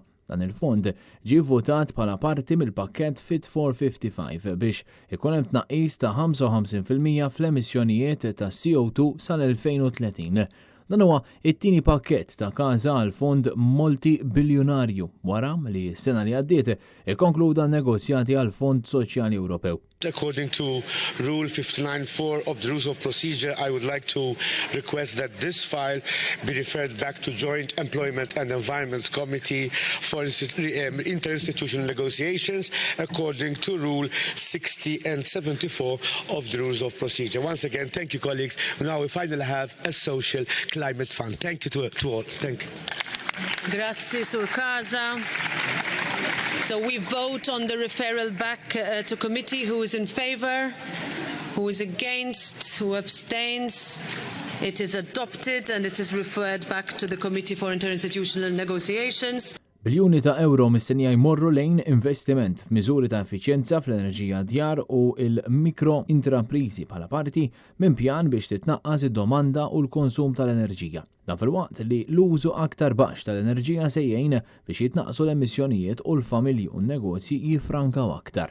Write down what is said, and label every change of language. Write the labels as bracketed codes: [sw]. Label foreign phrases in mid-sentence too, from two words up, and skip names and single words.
[mt] Dan il-fond ġie votat bħala parti mill-pakkett Fit for 55 biex ikun hemm tnaqqis ta' 55% fl-emissjonijiet ta' CO2 sal-2030. Dan huwa it-tieni pakkett ta' Casa għall-Fond multi-biljunarju wara li s-sena li għaddiet ikkonkluda n-negozjati għall-Fond Soċjali Ewropew. [en] According to Rule 59.4 of the Rules of Procedure, I would like to request that this file be referred back to Joint Employment and Environment Committee for interinstitutional negotiations according to Rule 60 and 74 of the Rules of Procedure. Once again, thank you, colleagues. Now we finally have a social climate fund. Thank you to all. Thank you. [mt] Grazie, Sur Casa. [en] So we vote on the referral back to committee. Who is in favour? Who is against? Who abstains? It is adopted and it is referred back to the Committee for Interinstitutional Negotiations. [mt] Biljuni ta' euro mistennija jmorru lejn investiment f'miżuri ta' effiċjenza fl-enerġija djar u l-mikro intraprizi bħala parti minn pjan biex titnaqqas id-domanda u l-konsum tal-enerġija. Dan fil-waqt li l-użu aktar baxx tal-enerġija sejjejn biex jitnaqqsu l-emissjonijiet u l-familji u n-negozji jifrankaw aktar.